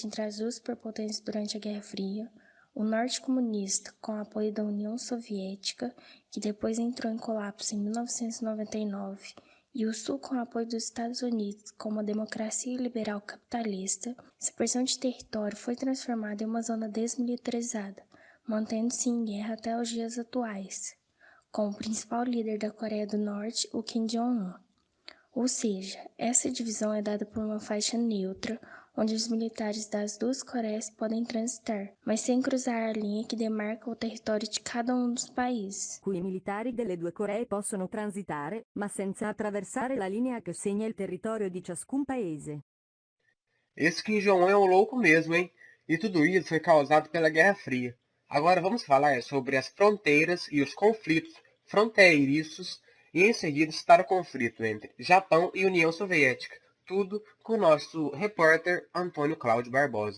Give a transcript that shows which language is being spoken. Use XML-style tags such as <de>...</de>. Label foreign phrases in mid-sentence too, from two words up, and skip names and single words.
<pt>entre as duas superpotências durante a Guerra Fria, o Norte comunista, com o apoio da União Soviética, que depois entrou em colapso em 1999, e o Sul com o apoio dos Estados Unidos, como uma democracia liberal capitalista, essa porção de território foi transformada em uma zona desmilitarizada, mantendo-se em guerra até os dias atuais, com o principal líder da Coreia do Norte, o Kim Jong-un. Ou seja, essa divisão é dada por uma faixa neutra, onde os militares das duas Coreias podem transitar, mas sem cruzar a linha que demarca o território de cada um dos países.</pt> <it>Cui i militari delle due Coree possono transitare, ma senza attraversare la linea che segna il territorio di ciascun paese.</it> <pt>Esse Kim Jong-un é um louco mesmo, hein? E tudo isso foi causado pela Guerra Fria. Agora vamos falar sobre as fronteiras e os conflitos fronteiriços e em seguida citar o conflito entre Japão e União Soviética. Tudo com o nosso repórter Antônio Cláudio Barbosa.</pt>